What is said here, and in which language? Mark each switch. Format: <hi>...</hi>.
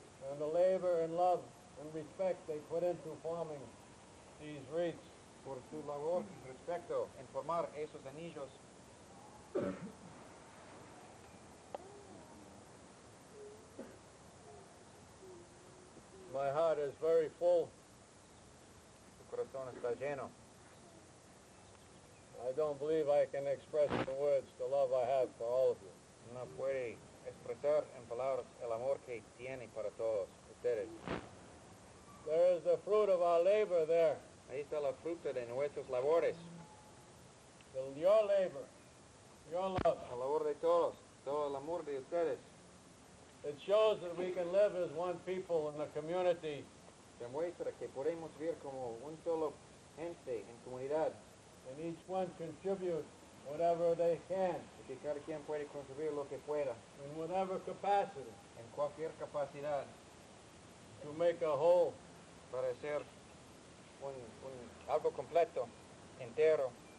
<en>and the labor and love and respect they put into forming these wreaths.</en> <es>Por su labor respecto en formar esos anillos.</es> <en>My heart is very full.</en> <es>Su corazón está lleno.</es> <en>I don't believe I can express in words the love I have for all of you.</en> <es>No puede expresar en palabras el amor que tiene para todos ustedes.</es> <en>There is the fruit of our labor there.</en> <es>Ahí está la fruta de nuestras labores.</es> <en>Your labor, your love.</en> <es>La labor de todos, todo el amor de ustedes.</es> <en>It shows that we can live as one people in a community</en> <es>Demuestra que podemos vivir como un solo gente en comunidad.</es> <en>and each one contribute whatever they can</en> <es>Y que cada quien puede contribuir lo que pueda</es> <en>in whatever capacity</en> <es>en cualquier capacidad</es> <en>to make a whole.</en> <es>para hacer algo completo, entero,</es>